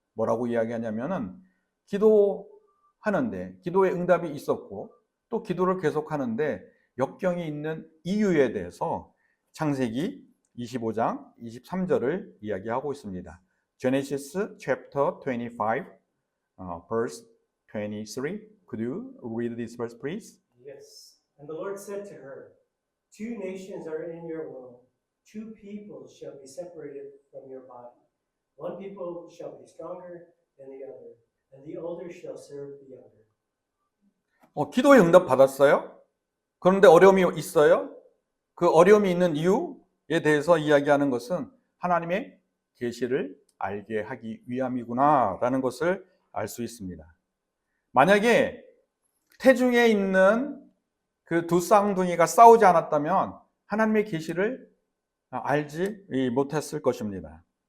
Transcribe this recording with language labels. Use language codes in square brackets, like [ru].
[ko] 뭐라고 이야기하냐면은 기도하는데 기도의 응답이 있었고 또 기도를 계속하는데 역경이 있는 이유에 대해서 창세기 25장 23절을 이야기하고 있습니다. [en] Genesis chapter 25, verse 23. Could you read this verse, please? Yes. And the Lord said to her, "Two nations are in your womb, two peoples shall be separated from your body. One people shall be stronger than the other, and the older shall serve the younger." [ko] 기도의 응답 받았어요? 그런데 어려움이 있어요? 그 어려움이 있는 이유에 대해서 이야기하는 것은 하나님의 계시를 알게 하기 위함이구나라는 것을 알 수 있습니다. 만약에 태중에 있는 그 두 쌍둥이가 싸우지 않았다면 하나님의 계시를 알지 못했을 것입니다.